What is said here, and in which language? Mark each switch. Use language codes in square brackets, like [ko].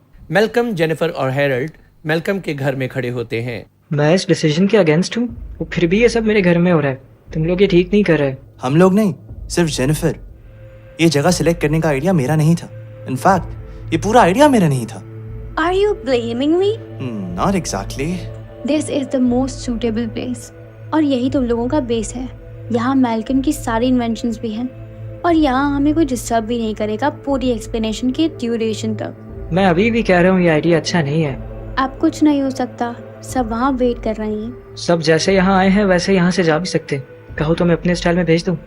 [hi] Malcolm, Jennifer और Harald Malcolm के घर में खड़े होते हैं। मैं इस डिसीजन के अगेंस्ट हूँ, वो फिर भी ये सब मेरे घर में हो रहा है। तुम लोग ये ठीक नहीं कर रहे। हम लोग नहीं, सिर्फ जेनिफर। ये जगह सिलेक्ट करने का आइडिया मेरा नहीं था। इनफैक्ट ये पूरा आइडिया मेरा नहीं था। [en] Are you blaming me? Not exactly. This is the most suitable place. [hi] और यही तुम लोगों का बेस है। यहाँ मैल्कम की सारी इन्वेंशंस भी हैं, और यहाँ हमें कोई डिस्टर्ब भी नहीं करेगा पूरी एक्सप्लेनेशन की ड्यूरेशन तक। मैं अभी भी कह रहा हूँ ये आइडिया अच्छा नहीं है। अब कुछ नहीं हो सकता, सब वहाँ वेट कर रही हैं। सब जैसे यहाँ आए हैं वैसे यहाँ से जा भी सकते। कहो तो मैं अपने स्टाइल में भेज दूँ।